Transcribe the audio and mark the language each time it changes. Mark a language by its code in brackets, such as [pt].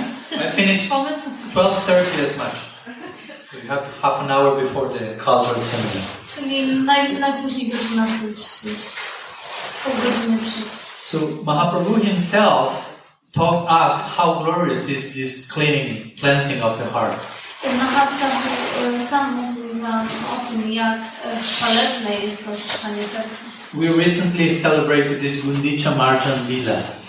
[en] I finished 12:30 as much. We have half an hour before the cultural seminar. [pl] Czyli najpóźniej do 12:30. Pół godziny przed. [en] So Mahaprabhu himself taught us how glorious is this cleansing of the heart. [pl] Mahaprabhu sam mówił nam o tym, jak chwalebne jest to oczyszczanie serca. [en] We recently celebrated this Gundicha Marjan Lila.